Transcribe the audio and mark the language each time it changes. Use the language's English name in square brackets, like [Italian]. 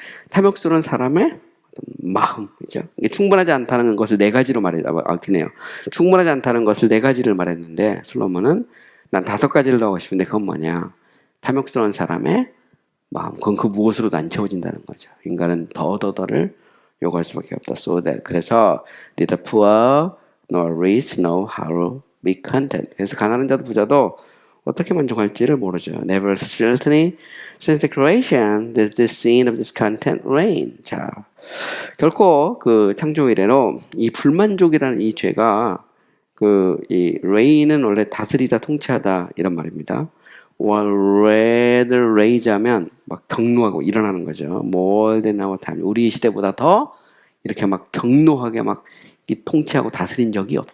[Korean] 탐욕스러운 사람의 마음이죠. 충분하지 않다는 것을 네 가지로 그네요. 충분하지 않다는 것을 네 가지를 말했는데 솔로몬은 난 다섯 가지를 하고 싶은데 그건 뭐냐? 탐욕스러운 사람의 마음. 그건 그 무엇으로도 안 채워진다는 거죠. 인간은 더를 요구할 수밖에 없다. 그래서 [English] neither poor nor rich know how to be content. [Korean] 그래서 가난한 자도 부자도 어떻게 만족할지를 모르죠. [English] Never certainly since the creation did the scene of discontent reign. [Korean] 자, 결코 그 창조 이래로 이 불만족이라는 이 죄가 이 reign은 원래 다스리다, 통치하다 이런 말입니다. rather rage하면 막 경노하고 일어나는 거죠. [English] more than our time. [Korean] 우리 시대보다 더 이렇게 막 경노하게 막 이 통치하고 다스린 적이 없다.